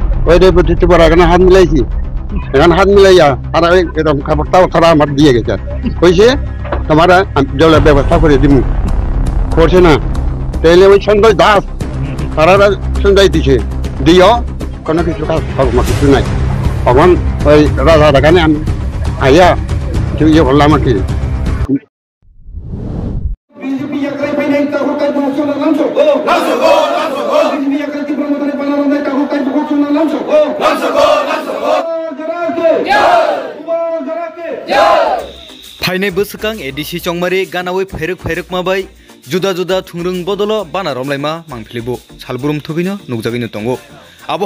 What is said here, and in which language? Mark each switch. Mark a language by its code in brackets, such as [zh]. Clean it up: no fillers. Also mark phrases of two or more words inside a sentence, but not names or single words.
[bn] ওই ডেপুটি ত্রিপুরা এখানে হাত মিলাইছি, এখানে হাত মিলাইয়া আর এরকম খবরটাও তারা আমার দিয়ে গেছে, কইছে তোমার জলের ব্যবস্থা করে দিব, করছে না। তাইলে ওই সঞ্জয় দাস তারা সঞ্জয় দিছে, দিও কোনো কিছু কাজ কিছু নাই। তখন ওই রাজার এখানে আমি আইয়া ইয়ে করলাম আর কি। [trp] फाइनाय बोसोरखां एडिसि चंमारि गानावै फैरक माबाय जुदा जुदा थुंरुं बदलो बाना रमलायमा मांफिलिबो सालबुरुम थुबिनो नुगजागिनो दंगो आबो